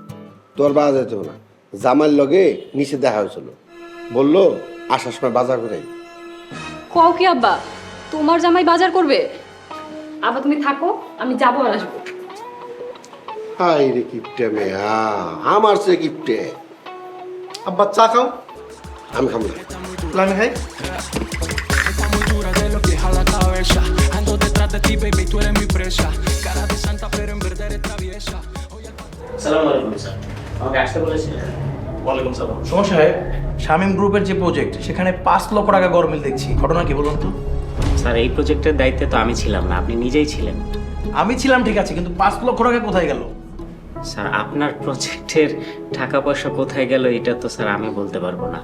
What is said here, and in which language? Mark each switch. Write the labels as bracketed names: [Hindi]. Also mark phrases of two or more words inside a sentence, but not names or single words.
[Bangla] তোর বাজার যেতে হবে না, জামাইয়ের লগে নিচে দেখা হয়েছিল, বললো আসার সময় বাজার করে আই। কও কি আব্বা, তোমার জামাই বাজার করবে? আব্বা তুমি থাকো, আমি যাবো আর আসবো। হাই রে কিপটে মেয়া, আমার সে কিপটে। আব্বা চা খাও। আমি খাবো না। তাহলে আমি খাই। [Spanish] Está muy dura de lo que jala la cabeza. Ando detrás de ti, baby, tú eres mi presa. Cara de santa, pero en verdad eres traviesa. [Bangla] আসসালামু আলাইকুম স্যার, আমাকে আসতে বলেছিলেন। ওয়ালাইকুম সালাম। সমস্যা হয় শামীম গ্রুপের যে প্রজেক্ট, সেখানে 5 লক্ষ টাকা গরমিল দেখছি, ঘটনা কি বলুন তো? স্যার এই প্রজেক্টের দায়িত্বে তো আমি ছিলাম না, আপনি নিজেই ছিলেন। আমি ছিলাম ঠিক আছে, কিন্তু 5 লক্ষ টাকা কোথায় গেল? স্যার আপনার প্রজেক্টের টাকা পয়সা কোথায় গেল এটা তো স্যার আমি বলতে পারবো না।